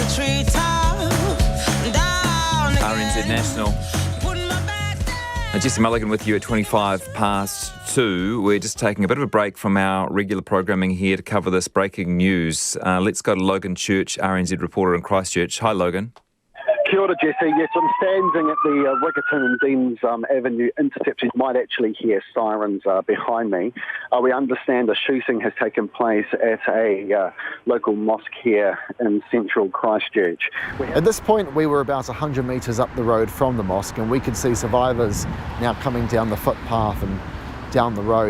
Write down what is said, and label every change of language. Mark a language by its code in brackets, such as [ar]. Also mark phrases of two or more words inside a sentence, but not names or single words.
[en] RNZ National. Jesse Mulligan with you at 25 past 2. We're just taking a bit of a break from our regular programming here to cover this breaking news. Let's go to Logan Church, RNZ reporter in Christchurch. Hi, Logan. [mi] Kia ora, [en] Jesse. Yes, I'm standing at the Riccarton and Deans Avenue intersection. You might actually hear sirens behind me. We understand a shooting has taken place at a local mosque here in central Christchurch. At this point, we were about 100 metres up the road from the mosque, and we could see survivors now coming down the footpath and down the road.